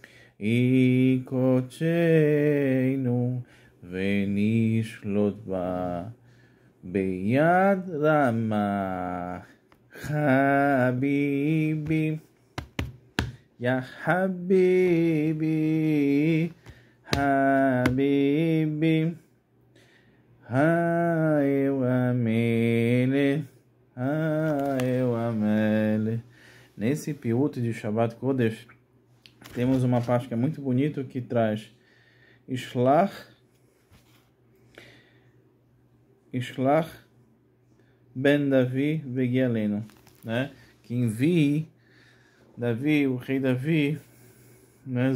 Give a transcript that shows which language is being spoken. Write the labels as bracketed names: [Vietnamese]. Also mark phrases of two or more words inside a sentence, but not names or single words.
[Hebrew] יקוחינו ונשלוט בה ביד רמה חביבי, יה חביבי, חביבי, האל המלך, האל המלך. [Portuguese] Nesse piúto de [Hebrew] שבת קודש, [Portuguese] temos uma parte que é muito bonita, que traz [Hebrew] ישלח בן דוד ויגאלנו, [Portuguese] né? Que envie Davi, o rei Davi, né?